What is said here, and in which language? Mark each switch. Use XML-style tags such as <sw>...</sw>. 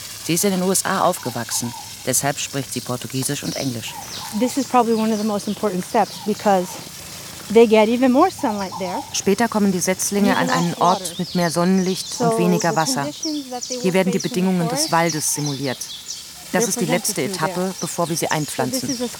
<de>Sie ist in den USA aufgewachsen, deshalb spricht sie Portugiesisch und Englisch.</de> <en>This is probably one of the most important steps because they get even more sunlight there.</en> <de>Später kommen die Setzlinge an einen Ort mit mehr Sonnenlicht und weniger Wasser. Hier werden die Bedingungen des Waldes simuliert. Das ist die letzte Etappe, bevor wir sie einpflanzen.</de>